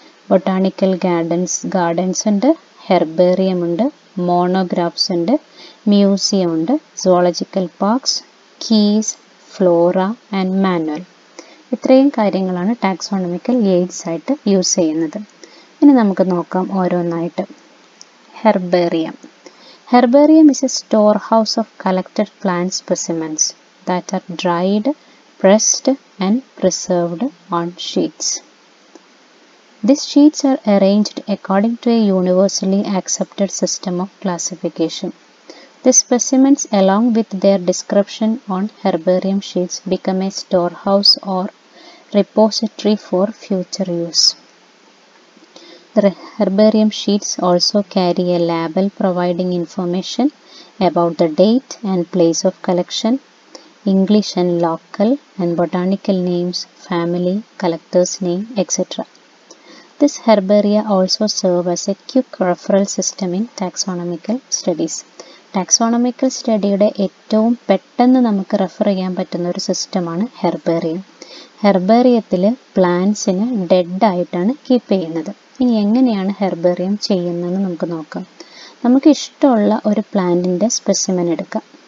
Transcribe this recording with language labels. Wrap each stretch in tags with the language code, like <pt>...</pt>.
<ml>Botanical gardens ഉണ്ട്, herbarium ഉണ്ട്, monographs ഉണ്ട്, മ്യൂസിയം ഉണ്ട്, zoological parks, keys, Flora and manual. ഇത്രയും കാര്യങ്ങളാണ് ടാക്സോണമിക്കൽ എയ്ഡ്സ് ആയിട്ട് യൂസ് ചെയ്യുന്നത്. ഇനി നമുക്ക് നോക്കാം ഓരോന്നായിട്ട്. Herbarium.</ml> <en>Herbarium is a storehouse of collected plant specimens that are dried, pressed and preserved on sheets. These sheets are arranged according to a universally accepted system of classification. The specimens along with their description on herbarium sheets become a storehouse or repository for future use. The herbarium sheets also carry a label providing information about the date and place of collection, English and local and botanical names, family, collector's name, etc. This herbaria also serve as a quick referral system in taxonomical studies.</en> <ml>Taxonomical സ്റ്റഡിയുടെ ഏറ്റവും പെട്ടെന്ന് നമുക്ക് refer ചെയ്യാൻ പറ്റുന്ന ഒരു സിസ്റ്റമാണ് herbarium. ഹെർബേറിയത്തിൽ പ്ലാന്റ്സിന് ഡെഡായിട്ടാണ് keep ചെയ്യുന്നത്. ഇനി എങ്ങനെയാണ് ഹെർബേറിയം ചെയ്യുന്നതെന്ന് നമുക്ക് നോക്കാം. നമുക്ക് ഇഷ്ടമുള്ള ഒരു പ്ലാന്റിൻ്റെ സ്പെസിമെൻ എടുക്കാം.</ml>